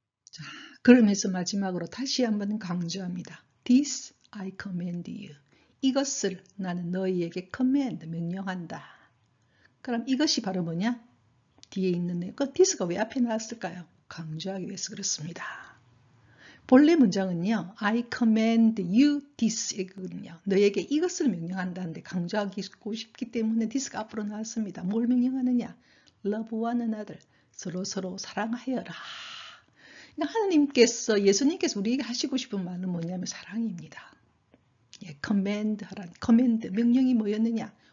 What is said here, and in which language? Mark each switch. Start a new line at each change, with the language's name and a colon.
Korean: 자, 그러면서 마지막으로 다시 한번 강조합니다.
English: This I command you.
Korean: 이것을 나는 너희에게 command, 명령한다. 그럼 이것이 바로 뭐냐? 뒤에 있는 내용. 그 this가 왜 앞에 나왔을까요? 강조하기 위해서 그렇습니다. 본래 문장은요.
English: I command you this 이거든요.
Korean: 너에게 이것을 명령한다는데 강조하고 싶기 때문에 this가 앞으로 나왔습니다. 뭘 명령하느냐?
English: Love one another.
Korean: 서로 사랑하여라. 그러니까 하나님께서, 예수님께서 우리에게 하시고 싶은 말은 뭐냐면 사랑입니다. 예, command 하라는, command, 명령이 뭐였느냐?